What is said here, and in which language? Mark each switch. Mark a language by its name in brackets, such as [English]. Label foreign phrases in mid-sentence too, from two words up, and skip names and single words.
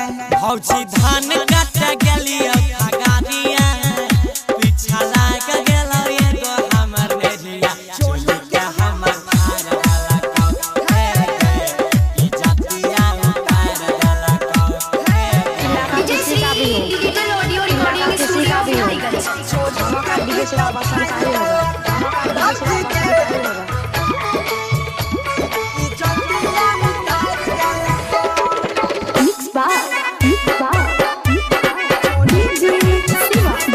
[Angika] भौजी धान काटे गेलियो खगरिया पीछा लाग गेलो एगो हमर नरिया चोली के हमर फाड़ देलको हे गे इज्जतिया उतार देलको हे गे [Hindi] किसी का भी हो [English] digital audio recording [Hindi] किसी का भी हो [English] स्टूडियो [Hindi] हमारा डीजे सेवा पसंद का ही होगा हमारा डीजे सेवा पसंद का ही होगा मिक्स बार डीजे सेवा